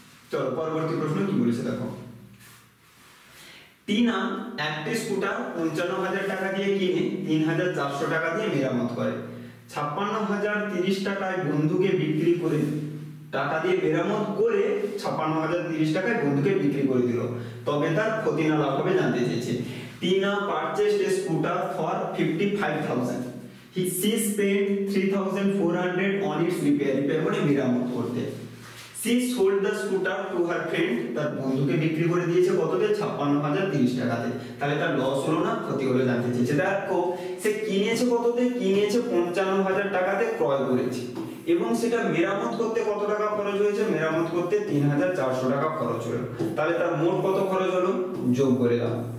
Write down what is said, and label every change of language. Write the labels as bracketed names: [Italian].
[Bangla] চলো পরবর্তী প্রশ্ন কি বলেছে দেখো? টিনা একটি স্কুটার 55,000 টাকা দিয়ে কিনে 3,400 টাকা দিয়ে মেরামত করে। 56,030 টাকায় বন্ধুকে বিক্রি করে, টাকা দিয়ে মেরামত করে 56,030 টাকায় বন্ধুকে বিক্রি করে দিল, তবে তার ক্ষতি না লাভ হবে জানতে চেয়েছে। [English] Tina purchased a scooter for 55,000. She spent 3,400 on its repair [Bangla] মানে মেরামত করতে। [English] she sold the scooter to her friend, [Bangla] তার বন্ধুকে বিক্রি করে দিয়েছে কততে? 56,030 টাকাতে। তাহলে তার লস হলো না ক্ষতি হলো জানতে চেয়েছে। দেখো সে কিনেছে কততে? কিনেছে 55,000 টাকাতে ক্রয় করেছে এবং সেটা মেরামত করতে কত টাকা খরচ হয়েছে? মেরামত করতে 3,400 টাকা খরচ হলো। তাহলে তার মোট কত খরচ হলো? যোগ করে দাও।